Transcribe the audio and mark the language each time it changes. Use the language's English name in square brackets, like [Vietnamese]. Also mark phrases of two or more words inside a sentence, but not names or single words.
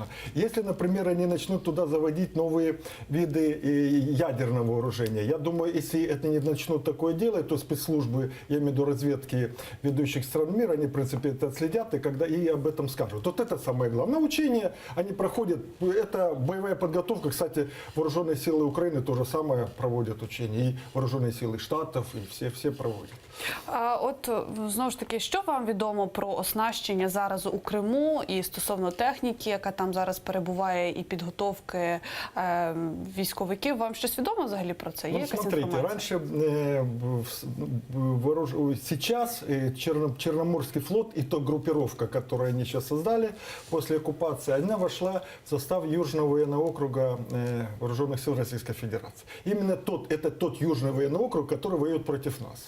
[Russian] Если, например, они начнут туда заводить новые виды ядерного вооружения, я думаю, если это не начнут такое делать, то спецслужбы, я имею в виду разведки ведущих стран мира, они, в принципе, это отследят и об этом скажут. Вот это самое главное. Учения они проходят, это боевая подготовка, кстати, вооруженные силы Украины то же самое проводят учения, и вооруженные силы Штатов, [Ukrainian] і всі проводять. От, знову ж таки, що вам відомо про оснащення зараз у Криму і стосовно техніки, яка там зараз перебуває, і підготовки військовиків? Вам щось відомо взагалі про це? Є якась інформація? [Russian] Сейчас Черноморский флот и та группировка, которую они сейчас создали после оккупации, она вошла в состав Южного военного округа Вооруженных сил Российской Федерации. Именно тот Южный военный округ, который воюет против нас.